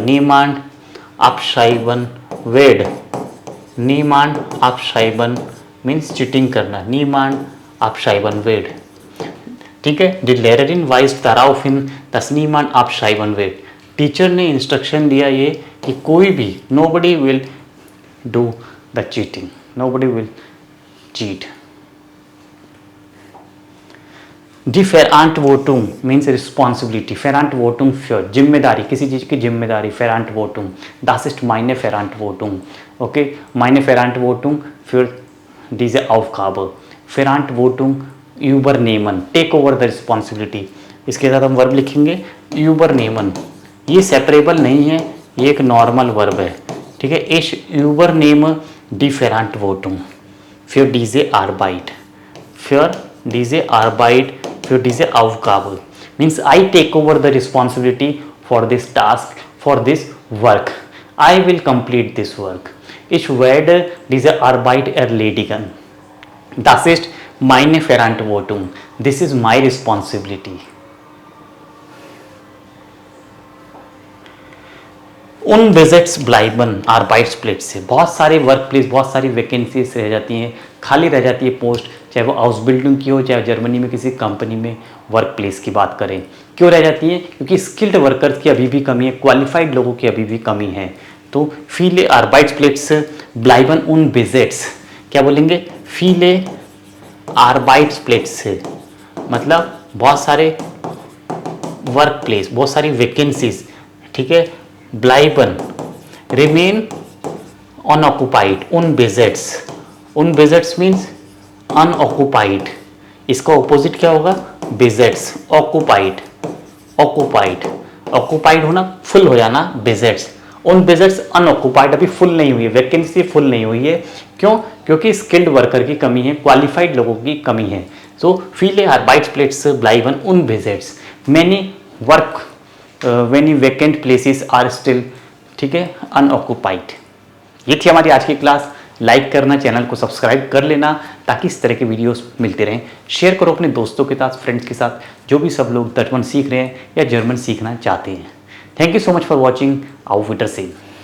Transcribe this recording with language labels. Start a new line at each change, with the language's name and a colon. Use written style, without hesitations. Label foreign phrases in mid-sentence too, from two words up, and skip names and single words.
German: niemand abschreiben wird, नीमांड अपशाइबन
English: means cheating
German: करना. niemand abschreiben wird.
Hindi: ठीक है,
German: die Lehrerin weist darauf hin dass niemand abschreiben wird.
Hindi: टीचर ने इंस्ट्रक्शन दिया ये कि कोई भी,
English: nobody will do the cheating, nobody will cheat.
German: Die Verantwortung
English: means responsibility.
German: Verantwortung für
Hindi: जिम्मेदारी, किसी चीज़ की जिम्मेदारी.
German: Verantwortung. Das ist meine Verantwortung. Okay, meine Verantwortung für diese Aufgabe. Verantwortung übernehmen.
English: Take over the responsibility.
Hindi: इसके साथ हम वर्ब लिखेंगे übernehmen. ये सेपरेबल नहीं है, ये एक नॉर्मल वर्ब है. ठीक है,
German: ich übernehme die Verantwortung für diese Arbeit. Für diese Arbeit, für diese Aufgabe
English: means I take over the responsibility for this task, for this work. I will complete this work.
German: Ich werde diese Arbeit erledigen. Das ist meine Verantwortung,
English: this is my responsibility.
German: Unbesetzt bleiben Arbeitsplätze
Hindi: से बहुत सारे
English: work place,
Hindi: बहुत सारी वैकेंसीज रह जाती हैं, खाली रह जाती है पोस्ट, चाहे वो
English: house building
Hindi: की हो, चाहे जर्मनी में किसी कंपनी में
English: work place
Hindi: की बात करें। क्यों रह जाती है? क्योंकि
English: skilled workers
Hindi: की अभी भी कमी है, क्वालिफाइड लोगों की अभी भी कमी है।
German: तो viele Arbeitsplätze bleiben unbesetzt,
Hindi: क्या बोलेंगे?
German: viele Arbeitsplätze
Hindi: मतलब बहुत सारे
English: work place,
Hindi: बहुत सारी वैकेंसीज, ठीक है। ब्लाइबन
English: remain unoccupied,
German: unbesetzt, unbesetzt
English: means unoccupied,
Hindi: इसका ऑपोजिट क्या होगा? besetzt, ऑक्युपाइड, ऑक्युपाइड, ऑक्युपाइड होना, फुल हो जाना,
German: besetzt, unbesetzt
Hindi: अनऑक्युपाइड, अभी फुल नहीं हुई है, वैकेंसी फुल नहीं हुई है। क्यों? क्योंकि स्किल्ड वर्कर की कमी है, क्वालिफाइड लोगों की कमी है।
German: सो viele Arbeitsplätze bleiben unbesetzt,
English: many वर्क many vacant places are still,
Hindi: ठीक है, अनऑक्युपाइड। ये थी हमारी आज की क्लास। लाइक करना, चैनल को सब्सक्राइब कर लेना ताकि इस तरह के वीडियोस मिलते रहें। शेयर करो अपने दोस्तों के साथ, फ्रेंड्स के साथ, जो भी सब लोग जर्मन सीख रहे हैं या जर्मन सीखना चाहते हैं।
English: thank you so much for watching.
German: auf Wiedersehen।